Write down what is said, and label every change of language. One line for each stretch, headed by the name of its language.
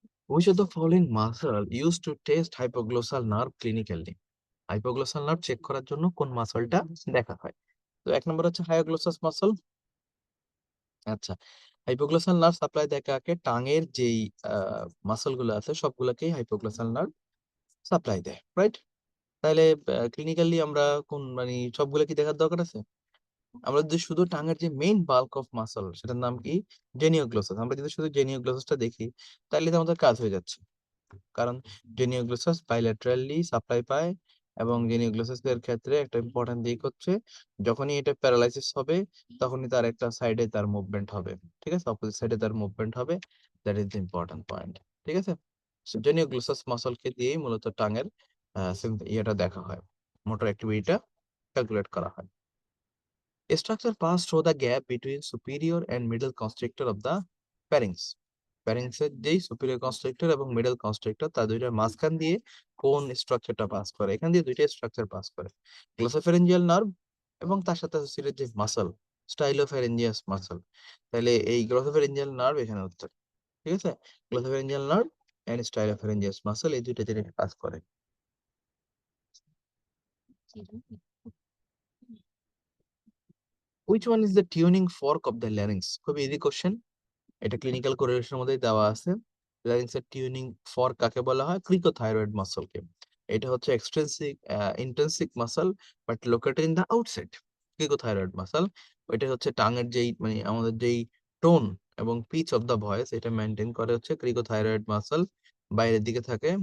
English: Which of the following muscle used to test hypoglossal nerve clinically?
Bangla: Hypoglossal nerve check করার জন্য কোন মাসলটা দেখা হয়? তো এক নম্বর হচ্ছে হায়োগ্লোসাস মাসল। আচ্ছা, হাইপোগ্লোসাল নার্ভ সাপ্লাই দেয় কাকে? টাঙের যেই মাসল গুলো আছে সবগুলোকেই হাইপোগ্লোসাল নার্ভ সাপ্লাই দেয়, রাইট? তাহলে ক্লিনিক্যালি আমরা কোন মানে সবগুলো কি দেখার দরকার আছে? আমরা যদি শুধু টাঙের যে মেইন বাল্ক অফ মাসল সেটার নাম কি? জেনিওগ্লোসাস। আমরা যদি শুধু জেনিওগ্লোসাসটা দেখি তাহলে তো আমাদের কাজ হয়ে যাচ্ছে, কারণ জেনিওগ্লোসাস বাইল্যাটারালি সাপ্লাই পায়। এবং জেনিওগ্লোসাস এর ক্ষেত্রে একটা ইম্পর্টেন্ট দিক হচ্ছে যখনই এটা প্যারালাইসিস হবে তখনই তার একটা সাইডে তার মুভমেন্ট হবে, ঠিক আছে, অপোজিট সাইডে তার মুভমেন্ট হবে।
English: that is the important point,
Bangla: ঠিক আছে। সো জেনিওগ্লোসাস মাসলকে দিয়েই মূলত টাঙের ইয়েটা দেখা হয়, মোটর অ্যাক্টিভিটিটা ক্যালকুলেট করা হয়।
English: A structure passed through the gap between superior and middle constrictor of the pharynx.
Bangla: Pharynx এর যেই superior constrictor এবং middle constrictor তার দুইটার মাঝখান দিয়ে কোন স্ট্রাকচারটা পাস করে? এখান দিয়ে দুইটা স্ট্রাকচার পাস করে, গ্লোসোফ্যারিঞ্জিয়াল নার্ভ এবং তার সাথে অ্যাসোসিয়েটেড যে মাসল স্টাইলোফ্যারিঞ্জিয়াস মাসল। তাহলে এই গ্লোসোফ্যারিঞ্জিয়াল নার্ভ এখানে উত্তর, ঠিক আছে। গ্লোসোফ্যারিঞ্জিয়াল নার্ভ এন্ড স্টাইলোফ্যারিঞ্জিয়াস মাসল এই দুইটা জিনিস পাস করে।
English: Which one is the tuning fork of the larynx?
Bangla: খুব ইজি কোশ্চেন, এটা ক্লিনিক্যাল কোরিলেশনের মধ্যেই দেওয়া আছে। ল্যারিংসের টিউনিং ফর্ক কাকে বলা হয়? ক্রিকোথাইরয়েড মাসলকে।
English: এটা হচ্ছে extrinsic intrinsic muscle but located in the outside.
Bangla: ক্রিকোথাইরয়েড muscle ওইটা হচ্ছে টাঙের যেই মানে আমাদের যেই টোন এবং পিচ অফ দা ভয়েস এটা মেইনটেইন করে হচ্ছে ক্রিকোথাইরয়েড মাসল, বাইরের দিকে থাকে।